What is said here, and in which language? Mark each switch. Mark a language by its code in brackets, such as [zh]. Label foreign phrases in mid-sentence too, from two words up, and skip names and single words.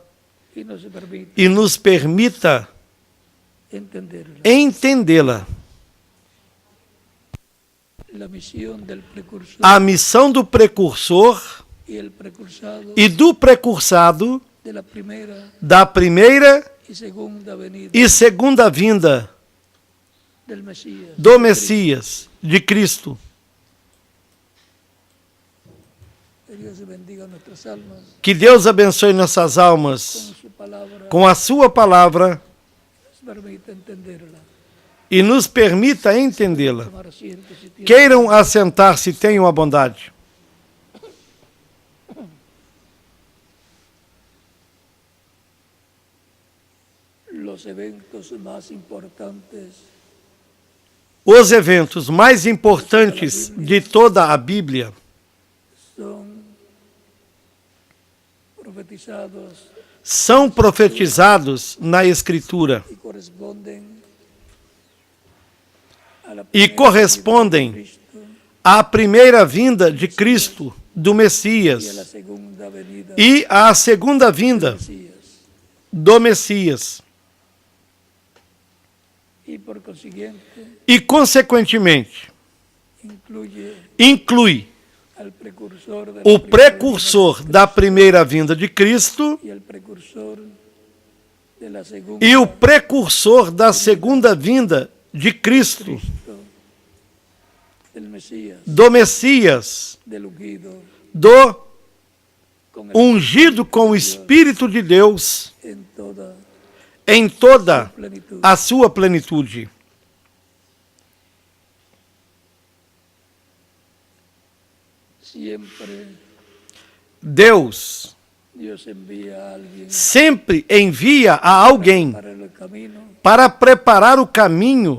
[es] y nos permita [pt] e nos permita [es] entenderla. [pt] entendê-la. [es] La misión del precursor [pt] A missão do precursor [es] y el precursado [pt] e do precursado [es] de la primera [pt] da primeira [es] y segunda venida [pt] e segunda vinda [es] del Mesías. [pt] do Messias, de Cristo. [es] Que Dios bendiga nuestras almas [pt] Que Deus abençoe nossas almas [es] con su palabra, [pt] com a sua palavra [es] nos permita entenderla. [pt] e nos permita entendê-la. [es] Tomar asiento si tiene. [pt] Queiram assentar se tenham a bondade. [es] Los eventos más importantes [pt] Os eventos mais importantes de toda a Bíblia [es] son profetizados [pt] são profetizados na Escritura [es] y corresponden a la [pt] e [es] primera [pt] correspondem [es] venida de Cristo [pt] à primeira vinda de Cristo, do [es] y a la [pt] Messias, [es] segunda venida [pt] e à segunda vinda [es] del Mesías. [pt] do Messias. [es] Y por consiguiente [pt] E, consequentemente, inclui [es] al precursor de la [pt] o [es] primera [pt] precursor da primeira vinda de Cristo [es] venida y el precursor de la segunda [pt] e o precursor da segunda vinda de Cristo, [es] Cristo, del Mesías, [pt] do Messias, [es] del ungido, [pt] do [es] con el [pt] ungido com o Espírito de Deus [es] en toda [pt] em toda [es] plenitud. [pt] a sua plenitude. [es] Siempre [pt] Deus [es] Dios envía a alguien [pt] sempre envia a alguém [es] para el camino [pt] para preparar o caminho